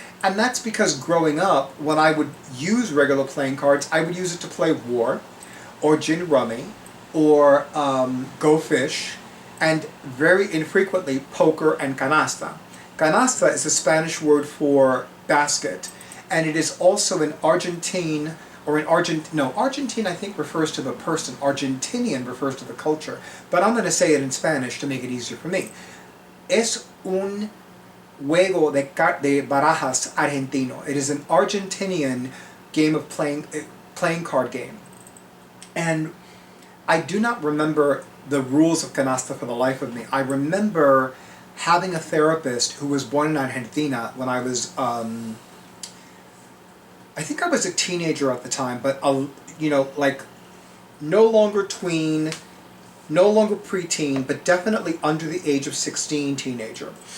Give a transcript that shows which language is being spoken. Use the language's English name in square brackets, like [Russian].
[English] And that's because growing up, when I would use regular playing cards, I would use it to play war, or gin rummy, or go fish, and very infrequently poker and canasta. Canasta is a Spanish word for basket, and it is also an Argentine, or Argentine I think refers to the person, Argentinian refers to the culture, but I'm going to say it in Spanish to make it easier for me. [Spanish] Es un juego de barajas argentino. [English] It is an Argentinian game of playing card game. And I do not remember the rules of canasta for the life of me. I remember having a therapist who was born in Argentina when I was, I think I was a teenager at the time, but, you know, like, no longer tween, no longer preteen, but definitely under the age of 16 teenager.